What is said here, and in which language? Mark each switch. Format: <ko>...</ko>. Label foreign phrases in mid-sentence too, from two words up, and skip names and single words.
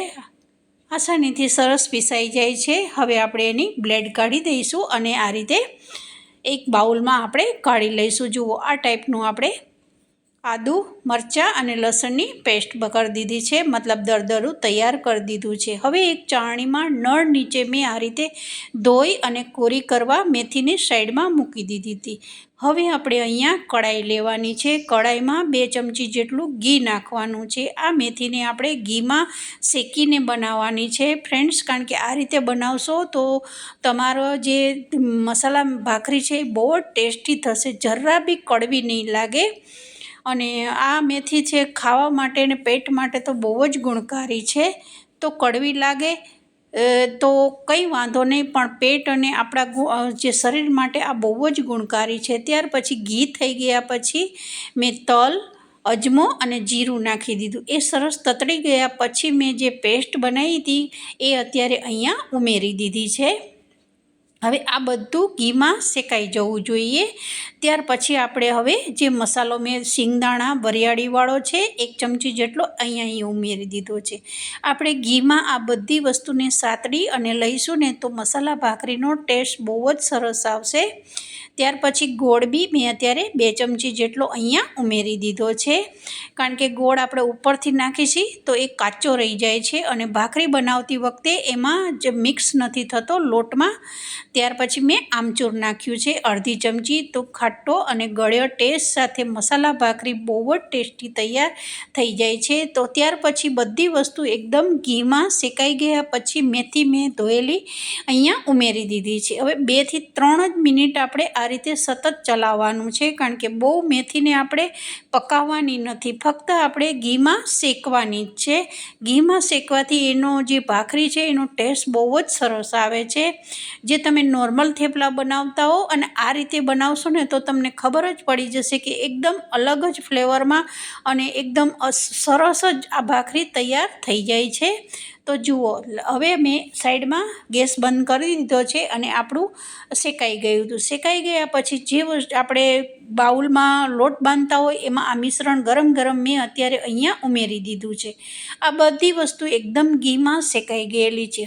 <gu>આસાનીથી સરસ પીસાઈ જાય છે. હવે આપણે એની બ્લેડ કાઢી દઈશું અને આ રીતે એક બાઉલમાં આપણે કાઢી લઈશું। જુઓ, આ ટાઇપનું આપણે આદૂ, મરચા અને લસણની પેસ્ટ કર દીધી છે, મતલબ દરદરૂ તૈયાર કર દીધું છે। હવે એક ચાળણીમાં નળ નીચે મેં આ રીતે ધોઈ અને કોરી કરવા મેથીને સાઇડમાં મૂકી દીધી હતી। હવે આપણે અહીંયા કઢાઈ લેવાની છે। કઢાઈમાં 2 ચમચી જેટલું ઘી નાખવાનું છે. આ મેથીને આપણે ઘીમાં શેકીને બનાવવાની છે ફ્રેન્ડ્સ, કારણ કે આ રીતે બનાવશો તો તમારો જે મસાલા ભાખરી છે બહુત ટેસ્ટી થશે, જરા બી કડવી નહીં લાગે। અને આ મેથી છે ખાવા માટે ને પેટ માટે તો બહુ જ ગુણકારી છે। તો કડવી લાગે તો કઈ વાંધો નહીં, પણ પેટ અને આપણા જે શરીર માટે આ બહુ જ ગુણકારી છે। ત્યાર પછી ઘી થઈ ગયા પછી મેં તલ, અજમો અને જીરું નાખી દીધું। એ સરસ તતડી ગયા પછી મેં જે પેસ્ટ બનાવી હતી એ અત્યારે અહીંયા ઉમેરી દીધી છે। હવે આ બધું ઘીમાં શેકાઈ જવું જોઈએ। ત્યાર પછી આપણે હવે જે મસાલો મેં શિંગદાણા વરિયાળીવાળો છે 1 ચમચી જેટલો અહીં ઉમેરી દીધો છે। આપણે ઘીમાં આ બધી વસ્તુને સાતડી અને લઈશું ને તો મસાલા ભાખરીનો ટેસ્ટ બહુ જ સરસ આવશે। ત્યાર પછી ગોળ બી મેં અત્યારે 2 ચમચી જેટલો અહીંયા ઉમેરી દીધો છે, કારણ કે ગોળ આપણે ઉપરથી નાખીશી તો એ કાચો રહી જાય છે અને ભાખરી બનાવતી વખતે એમાં જે મિક્સ નથી થતો લોટમાં। ત્યાર પછી મેં આમચૂર નાખ્યું છે અર્ધી ચમચી। તો ખાટો અને ગળ્યો ટેસ્ટ સાથે મસાલા ભાખરી બહુ જ ટેસ્ટી તૈયાર થઈ જાય છે। તો ત્યાર પછી બધી વસ્તુ એકદમ ઘીમાં શેકાઈ ગયા પછી મેથી મેં ધોયેલી અહીંયા ઉમેરી દીધી છે। હવે 2 થી 3 જ મિનિટ આપણે આ રીતે સતત ચલાવવાનું છે, કારણ કે બહુ મેથીને આપણે પકાવવાની નથી, ફક્ત આપણે ઘીમાં શેકવાની જ છે। ઘીમાં શેકવાથી એનો જે ભાખરી છે એનો ટેસ્ટ બહુ જ સરસ આવે છે। જે તમે નૉર્મલ થેપલા બનાવતા હો અને આ રીતે બનાવશો ને તો તમને ખબર જ પડી જશે કિ એકદમ અલગ જ ફ્લેવરમાં અને એકદમ સરસ જ આ ભાખરી તૈયાર થઈ જાય છે। તો જુઓ, હવે મેં સાઈડમાં ગેસ બંધ કરી દીધો છે અને આપણું શેકાઈ ગયું હતું. શેકાઈ ગયા પછી જે આપણે બાઉલમાં લોટ બાંધતા હોય એમાં આ મિશ્રણ ગરમ ગરમ મેં અત્યારે અહીંયા ઉમેરી દીધું છે. આ બધી વસ્તુ એકદમ ઘીમાં શેકાઈ ગયેલી છે.</gu>